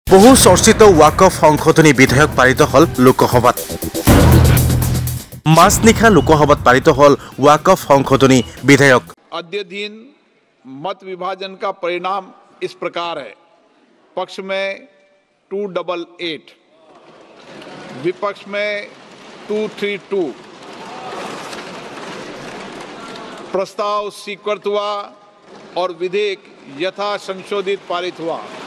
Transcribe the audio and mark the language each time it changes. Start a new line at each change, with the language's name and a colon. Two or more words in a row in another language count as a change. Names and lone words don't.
Assamese: বহু চৰ্চিত ৱাকফ সংশোধনী বিধেয়ক পাৰিত হল লোকসভাত। মাজনিশা লোকসভাত পাৰিত হল ৱাকফ সংশোধনী বিধেয়ক।
Hindi: अद्यतन मत विभाजन का परिणाम इस प्रकार है। पक्ष में 288, विपक्ष में 232। प्रस्ताव स्वीकृत हुआ और विधेयक यथा संशोधित पारित हुआ।